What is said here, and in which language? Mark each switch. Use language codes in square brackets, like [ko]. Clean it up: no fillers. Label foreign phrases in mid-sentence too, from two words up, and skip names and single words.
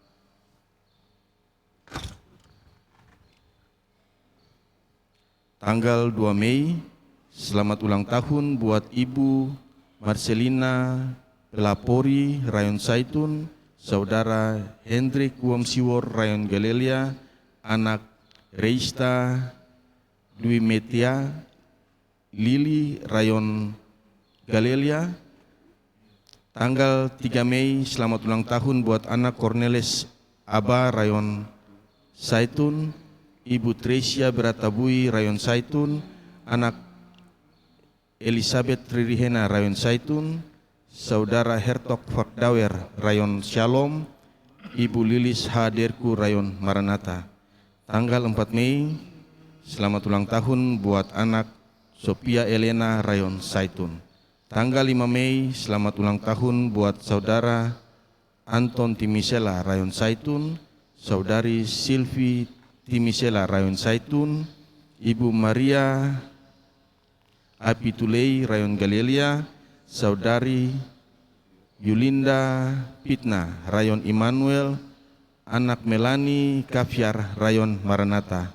[id] Tanggal 2 Mei, selamat ulang tahun buat Ibu Marcelina Pelapori, Rayon Saitun, Saudara Hendrik Wamsiwor, Rayon Galelia, anak Reista Dwi Metia Lili, Rayon Galelia. Tanggal 3 Mei, selamat ulang tahun buat anak Cornelis Aba, Rayon Saitun, Ibu Tresia Beratabui, Rayon Saitun, anak Elizabeth Ririhena, Rayon Saitun, Saudara Hertog Fakdawer, Rayon Shalom, Ibu Lilis Haderku, Rayon Maranatha. Tanggal 4 Mei, selamat ulang tahun buat anak Sophia Elena Rayon Saitun. Tanggal 5 Mei, selamat ulang tahun buat saudara Anton Timisela Rayon Saitun, saudari Silvi Timisela Rayon Saitun, Ibu Maria Apitulei Rayon Galilia, saudari Yulinda Pitna Rayon Immanuel, anak Melani Kaviar Rayon Maranatha.